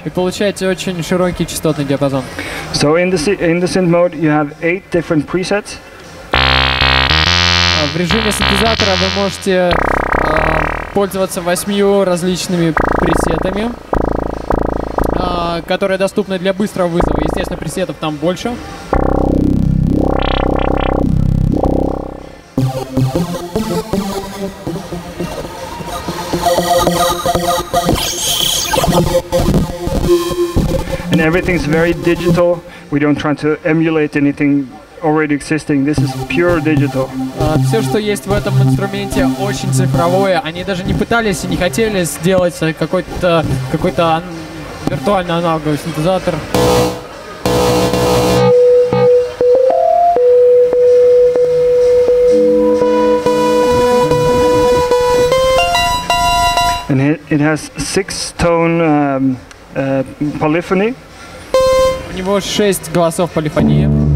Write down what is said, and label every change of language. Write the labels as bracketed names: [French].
[Russian] И получаете очень широкий частотный диапазон. [English] So in the synth mode, you have 8 different presets. [Russian] В режиме синтезатора вы можете пользоваться 8 различными пресетами, которые доступны для быстрого вызова. Естественно, пресетов там больше. [English] And everything's very digital. We don't try to emulate anything already existing. This is pure digital. [Russian] Все, что есть в этом инструменте, очень цифровое. Они даже не пытались и не хотели сделать какой-то виртуальный аналоговый синтезатор. [English] And it has 6-tone polyphony. [Russian] У него 6 голосов полифонии.